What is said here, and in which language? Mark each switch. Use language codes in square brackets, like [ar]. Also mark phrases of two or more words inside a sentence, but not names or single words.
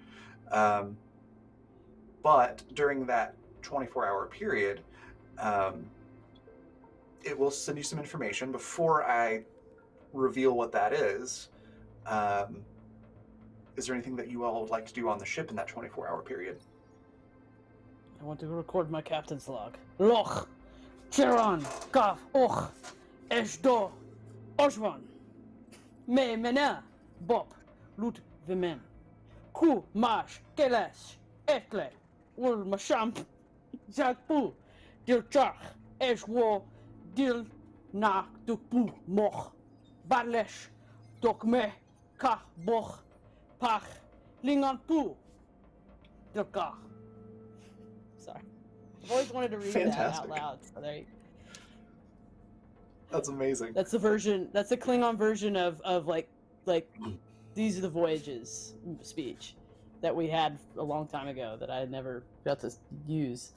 [en] But during that 24-hour period, it will send you some information. Before I reveal what that is there anything that you all would like to do on the ship in that 24-hour period? I want to record my captain's log. [tlh] Loch, Chiron, Gav, Och, Eshdo, Oshvan, Me Mena, Bob, Lut Vimen, Ku Mash, Kahless, Etle, Ul Mashamp, Zakpu, Dil Chach, Eshwo, Dil Na Dukpu, Moch, Barlesh, Dokme, Ka Boch, Pach, Lingan Pu, Dilkach. [en] Sorry. I've always wanted to read that out Fantastic. loud. So there you... That's amazing. That's the version. That's the Klingon version of like these are the voyages speech that we had a long time ago that I had never got to use.